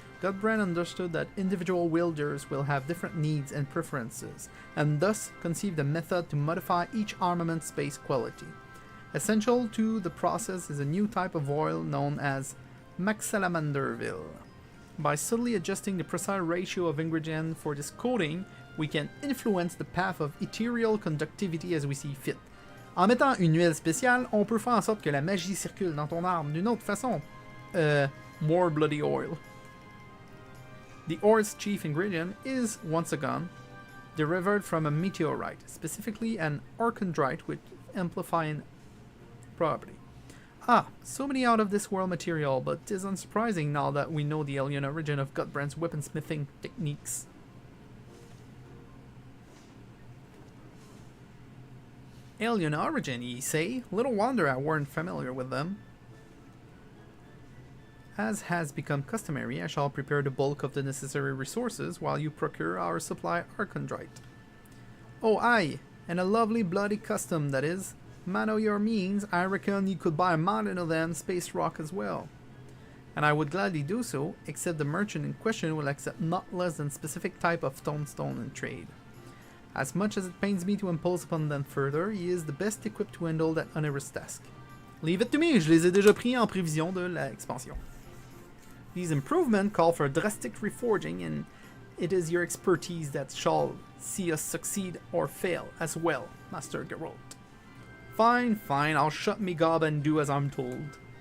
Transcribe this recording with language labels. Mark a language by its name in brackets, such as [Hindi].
[English] Godbrand understood that individual wielders will have different needs and preferences, and thus conceived a method to modify each armament's base quality. Essential to the process is a new type of oil known as Maxalamanderville. By subtly adjusting the precise ratio of ingredient for this coating, we can influence the path of ethereal conductivity as we see fit. [French] En mettant une huile spéciale, on peut faire en sorte que la magie circule dans ton arme d'une autre façon. [English] More bloody oil. The ore's chief ingredient is, once again, derived from a meteorite, specifically an archondrite with amplifying property. Ah, so many out-of-this-world material, but 'tis unsurprising now that we know the alien origin of Godbrand's weaponsmithing techniques. Alien origin, ye say? Little wonder I weren't familiar with them. As has become customary, I shall prepare the bulk of the necessary resources while you procure our supply archondrite. Oh aye, and a lovely bloody custom that is. Man o' your means, I reckon you could buy a mountain of them space rock as well. And I would gladly do so, except the merchant in question will accept not less than specific type of stone in trade. As much as it pains me to impose upon them further, he is the best equipped to handle that onerous task. Leave it to me, [French] je les ai déjà pris en prévision de l'expansion. [English] These improvements call for drastic reforging, and it is your expertise that shall see us succeed or fail as well, Master Geralt. Fine, fine, I'll shut me gob and do as I'm told.